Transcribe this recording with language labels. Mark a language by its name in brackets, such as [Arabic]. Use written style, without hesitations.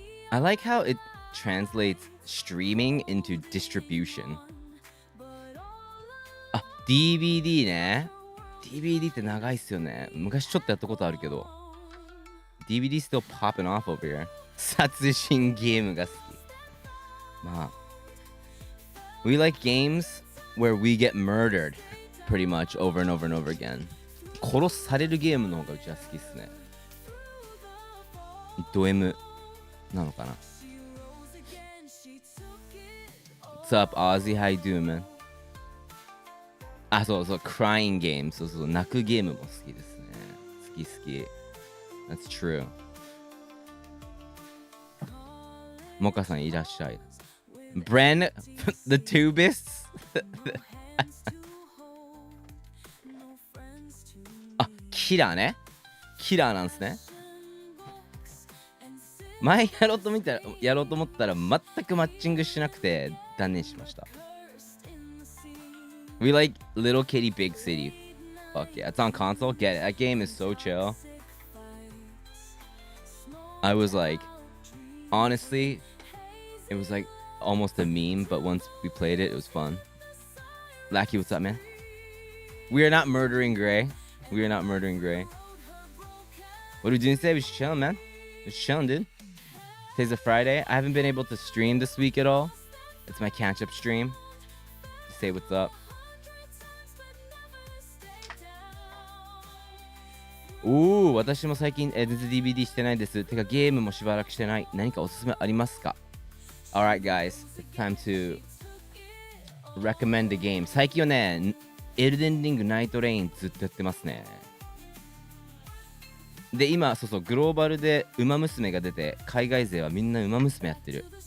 [English] I like how it translates streaming into distribution. [Japanese] あ、DVD ね。 DVD って長いっすよね。昔ちょっとやったことあるけど。 [English] DVD still popping off over here. [Japanese] 殺人ゲームが好き。まあ。 [English] We like games where we get murdered pretty much over and over and over again. [Japanese] 殺されるゲームの方がうちは好きっすね。ド M なのかな。 [English] What's up, Ozzy? How you doing, man? [Japanese] あ、そうそう、 [English] crying game。 [Japanese] そうそう、泣くゲームも好きですね。好き好き。 [English] That's true. [Japanese] モカさんいらっしゃい。 [English] Bren, the tubists? [Japanese] あ、キラーね。キラーなんですね。前やろうと思ったら全くマッチングしなくて断念しました。 [English] We like Little Kitty Big City. Fuck yeah. It's on console. Get it. That game is so chill. I was like, honestly, it was like almost a meme, but once we played it, it was fun. Lackey, what's up, man? We are not murdering Gray. We are not murdering Gray. What are we doing today? We're just chilling, man. Just chilling, dude. Today's a Friday. I haven't been able to stream this week at all. It's my catch-up stream. To say what's up. [Japanese] Ooh, 私も最近全然 DVD してないです。てかゲームもしばらくしてない。何かおすすめありますか？ [English] Alright guys, it's time to recommend a game. [Japanese] 最近はね、エルデンリングナイトレインずっとやってますね。で、今、そうそう、グローバルでウマ娘が出て、海外勢はみんなウマ娘やってる。